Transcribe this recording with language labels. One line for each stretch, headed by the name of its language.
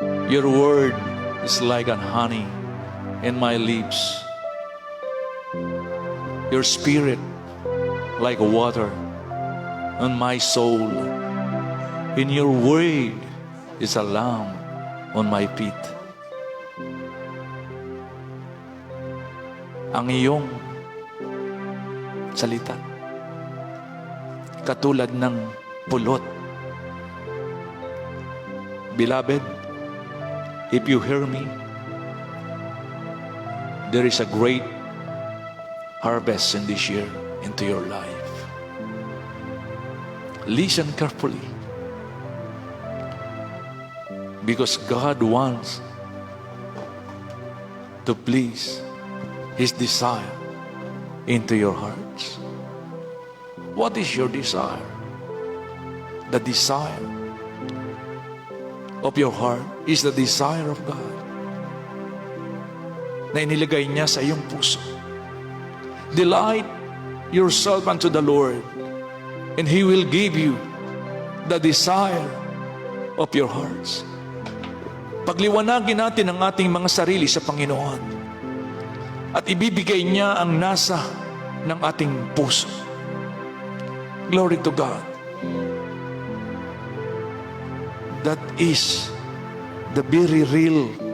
English: Your word is like an honey in my lips. Your spirit like water on my soul. In your word is a lamp on my feet.
Filipino: Ang iyong salita katulad ng pulot.
English: Beloved, if you hear me, there is a great harvest in this year into your life. Listen carefully, because God wants to please His desire into your hearts. What is your desire? The desire of your heart is the desire of God
Filipino: na inilagay niya sa iyong puso.
English: Delight yourself unto the Lord, and He will give you the desire of your hearts.
Filipino: Pagliwanagin natin ang ating mga sarili sa Panginoon at ibibigay niya ang nasa ng ating puso.
English: Glory to God. That is the very real.